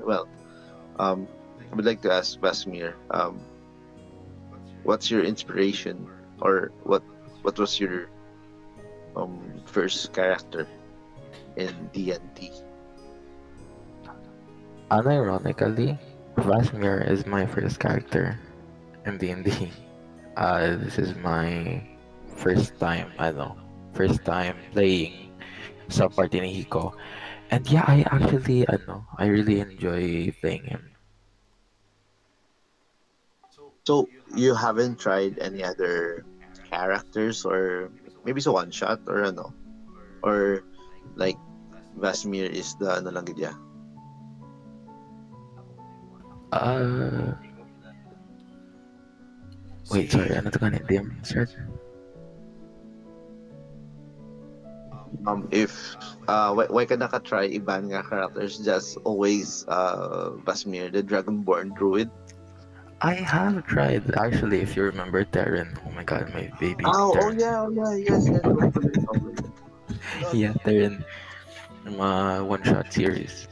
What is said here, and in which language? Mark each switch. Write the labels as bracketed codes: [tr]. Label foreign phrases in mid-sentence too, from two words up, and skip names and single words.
[en] Well, I would like to ask Vasmir, what's your inspiration, or what was your first character in D&D? Unironically, Vasmir is my first character in D&D. This is my first time, first time playing sa party ni Hiko. And yeah, I really enjoy playing him. So you haven't tried any other characters, or maybe so one shot, or ano, or like Vasmir is the [hil] ano lang gid ya? [en] Uh, Wait, sorry, See, [hil] ano to kanina? DM, sir? [en] If why [hil] ka naka-try iban nga [en] characters, just always Vasmir the dragonborn druid? I have tried, actually, if you remember Terran. Oh my god, my baby Oh Terran. yeah, yes, totally, totally. Yeah, Terran from one-shot series.